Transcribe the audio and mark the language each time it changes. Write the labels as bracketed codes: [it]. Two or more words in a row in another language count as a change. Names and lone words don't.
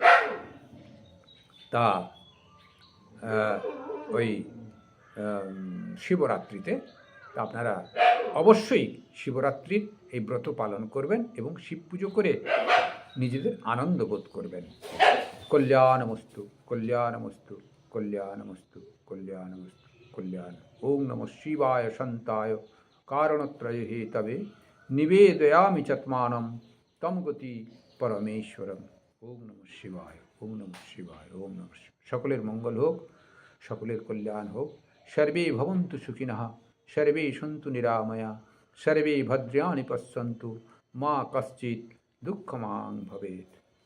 [bn] তা ওই শিবরাত্রিতে আপনারা অবশ্যই শিবরাত্রির এই ব্রত পালন করবেন এবং শিব পুজো করে নিজেদের আনন্দ বোধ করবেন। [sa] কল্যাণমস্তু, কল্যাণমস্তু, কল্যাণমস্তু, কল্যাণমস্তু, কল্যাণ। ওং নমঃ শিবায় শান্তায় কারণত্রয় হেতবে নিবেদয়ামি চাত্মানম তম গতি পরমেশ্বরম। ওম নমঃ শিবায়, ওম নমঃ শিবায়, ওম নমঃ শিবায়। [bn] সকলের মঙ্গল হোক, সকলের কল্যাণ হোক। [sa] সর্বে ভবন্তু সুখিনঃ, সর্বে সন্তু নিরাময়া, সর্বে ভদ্রাণি পশ্যন্তু, মা কশ্চিৎ দুঃখমাং ভবেৎ।